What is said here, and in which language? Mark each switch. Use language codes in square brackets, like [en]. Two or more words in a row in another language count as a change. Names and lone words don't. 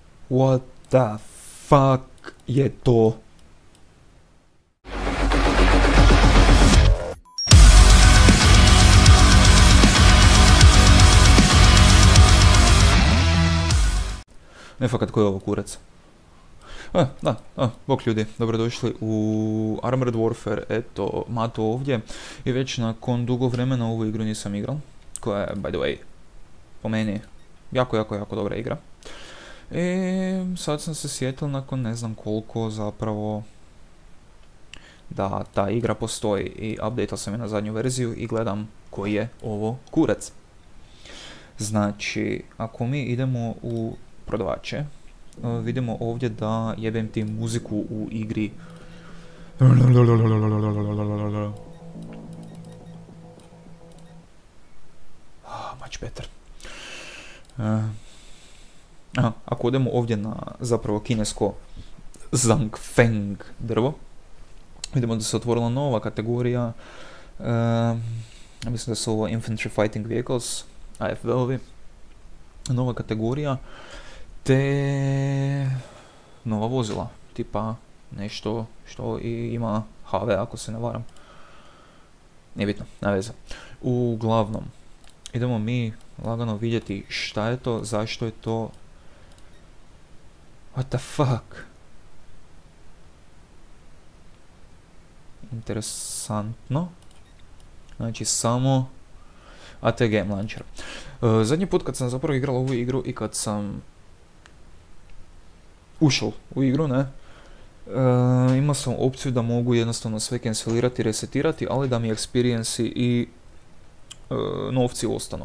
[en] What the fuck [hr] je to? Ne fakat, koji je ovo kurac? Bok ljudi, dobrodošli u Armored Warfare, eto, Mato ovdje. I već nakon dugo vremena ovu igru nisam igral, koja je, [en] by the way, [hr] po meni, jako dobra igra. I sad sam se sjetil nakon ne znam koliko zapravo da ta igra postoji i updateal sam je na zadnju verziju i gledam koji je ovo kurac. Znači, ako mi idemo u prodavače, vidimo ovdje da jebem ti muziku u igri. [en] Much better. [hr] Ako idemo ovdje na zapravo kinesko Zhangfeng drvo, vidimo da se otvorila nova kategorija. Mislim da su ovo [en] Infantry Fighting Vehicles, [hr] AFV-ovi. Nova kategorija. Te nova vozila, tipa nešto što i ima HV, ako se ne varam. Nije bitno, ne veze. Uglavnom, idemo mi lagano vidjeti šta je to, zašto je to. [en] What the fuck? [hr] Interesantno. Znači samo AT Game Launcher. Zadnji put kad sam zapravo igral ovu igru i kad sam ušao u igru, ne, imao sam opciju da mogu jednostavno sve cancelirati i resetirati, ali da mi experience i novci ostanu.